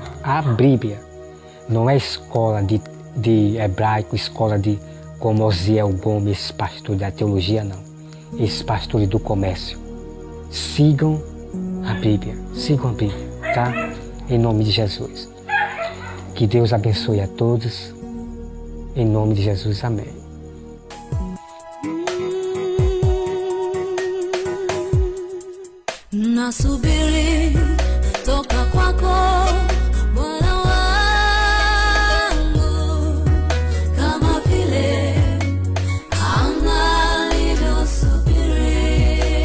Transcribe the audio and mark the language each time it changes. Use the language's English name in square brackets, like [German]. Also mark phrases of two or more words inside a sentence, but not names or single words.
[Portuguese] A Bíblia não é escola de hebraico, escola de como Osiel Gomes, pastor da teologia, não. Esses pastores do comércio. Sigam a Bíblia, tá? Em nome de Jesus. Que Deus abençoe a todos. Em nome de Jesus, amém. [Swahili] Nasubiri toka kwako Bwana wangu, kama vile anga lilivyosubiri.